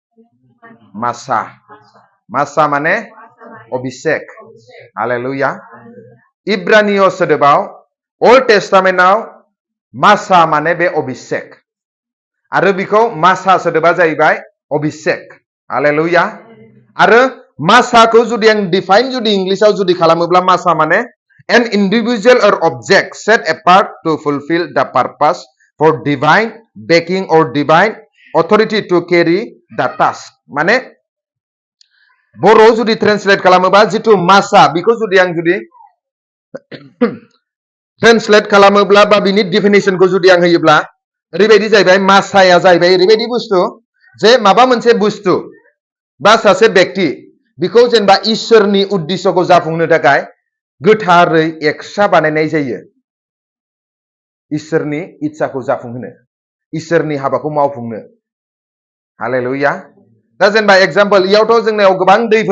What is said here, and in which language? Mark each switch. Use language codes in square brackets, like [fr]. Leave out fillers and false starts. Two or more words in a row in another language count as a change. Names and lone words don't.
[brx] मासा माने अभिषेक हालेलुया इब्रानिय सोदोबाव अल्ड टेस्टामेन्टआव मासा माने बे अभिषेक आरो बिखौ मासा सोदोबा जाहैबाय अभिषेक हालेलुया आरो मासाखौ जुदि आं डिफाइन जुदि इंलिशाव जुदि खालामोब्ला मासा माने [en] an individual or object set apart to fulfill the purpose for divine backing or divine authority to carry the task [brx] माने बर' जुदि ट्रेन्सलेट खालामोबा जिथु मासा बेखौ जुदि आं जुदि ट्रेन्सलेट खालामोब्ला बा बिनि डेफिनेशनखौ जुदि आं होयोब्ला ओरैबायदि जाहैबाय मासाया जाहैबाय ओरैबायदि बुस्थु जे माबा मोनसे बुस्थु बा सासे व्यक्ति बेखौ जेनेबा इसोरनि उद्देश्यखौ जाफुंनो थाखाय गोथारै एक्सट्रा बानायनाय जायो इसोरनि इच्छाखौ जाफुंहोनो इसोरनि हाबाखौ मावफुंनो हालेलुया दा जेनेबा एग्जाम्पल इयावथ' जोंनियाव गोबां दैफोर